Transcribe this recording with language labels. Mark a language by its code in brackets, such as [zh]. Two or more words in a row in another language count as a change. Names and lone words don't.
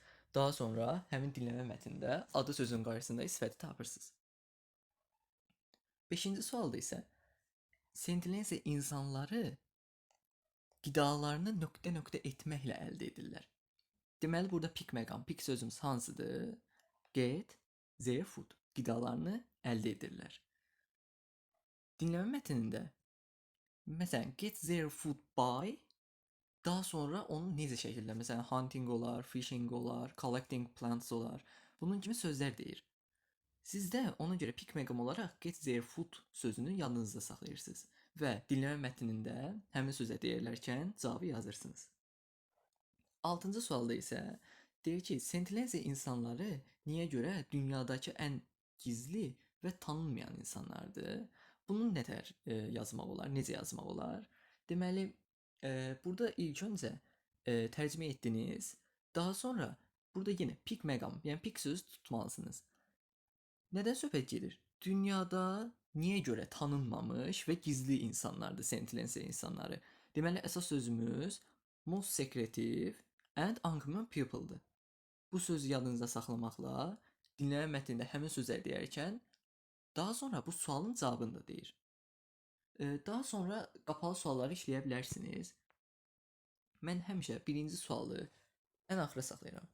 [az] Daha sonra həmin dinləmə mətnində adı sözün qarşısında sifəti tapırsınız. 5-ci sualda isə sentensiya insanları qidalarını nöqtə-nöqtə etməklə əldə edirlər. Deməli burada pick məqam, pick sözümüz hansıdır? [en] Get their food. [az] Qidalarını əldə edirlər. Dinləmə mətnində məsələn [en] get their food by, [az] daha sonra onu necə şəkildə, məsələn hunting olar, fishing olar, [en] collecting plants [az] olar. Bunun kimi sözlər deyir. Siz də ona görə pick məqam olaraq [en] get their food [az] sözünü yadınızda saxlayırsınız və dinləmə mətnində həmin sözə deyilərkən cavabı yazırsınız. 6-cı sualda isə deyir ki, sentensiya insanları niyə görə dünyadakı ən gizli və tanınmayan insanlardır? Bunu nətər yazmaq olar, necə yazmaq olar? Deməli, burada ilk öncə tərcümə etdiniz. Daha sonra burada yenə pick məqam, yəni pick sözü tutmalısınız. Nədən söhbət gedir? Dünyada niyə görə tanınmamış və gizli insanlardır sentensiya insanları? Deməli, əsas sözümüz [en] most secretive and uncommon people'dır. [az] Bu sözü yadınızda saxlamaqla dinləmə mətnində həmin sözləri deyərkən daha sonra bu sualın cavabını da deyir. Daha sonra qapalı sualları işləyə bilərsiniz. Mən həmişə birinci sualı ən axıra saxlayıram.